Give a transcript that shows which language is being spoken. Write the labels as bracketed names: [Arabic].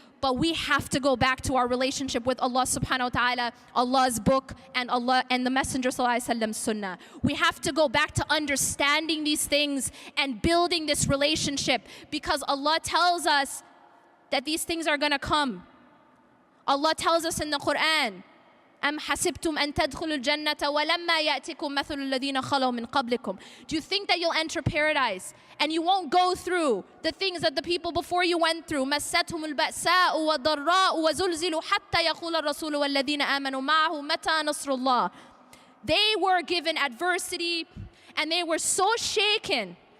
[English] But we have to go back to our relationship with Allah subhanahu wa ta'ala, Allah's book, and Allah and the Messenger sallallahu alaihi wasallam's sunnah. We have to go back to understanding these things and building this relationship, because Allah tells us that these things are going to come. Allah tells us in the Quran, [Arabic] أَمْ حَسِبْتُمْ أَن تَدْخُلُوا الْجَنَّةَ وَلَمَّا يَأْتِكُمْ مَثَلُ الَّذِينَ خَلَوْا مِنْ قَبْلِكُمْ. [English] Do you think that you'll enter paradise and you won't go through the things that the people before you went through? [Arabic] مَسَّتْهُمُ الْبَأْسَاءُ وَالضَّرَّاءُ وَزُلْزِلُوا حَتَّى يَقُولَ الرَّسُولُ وَالَّذِينَ آمَنُوا مَعَهُ مَتَى نَصْرُ اللَّهِ. [English] They were given adversity and they were so shaken.